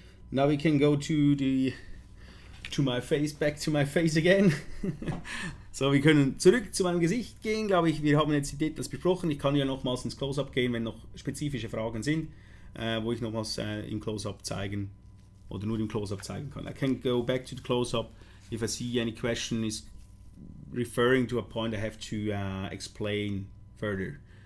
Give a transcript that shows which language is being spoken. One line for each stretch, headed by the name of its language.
English: Now we can go to my face, back to my face again.
German: So, wir können zurück zu meinem Gesicht gehen, glaube ich. Wir haben jetzt die Details besprochen. Ich kann ja nochmals ins Close-Up gehen, wenn noch spezifische Fragen sind, wo ich nochmals im Close-Up zeigen oder nur im Close-Up zeigen kann.
English: I can go back to the Close-Up if I see any question is referring to a point I have to explain further.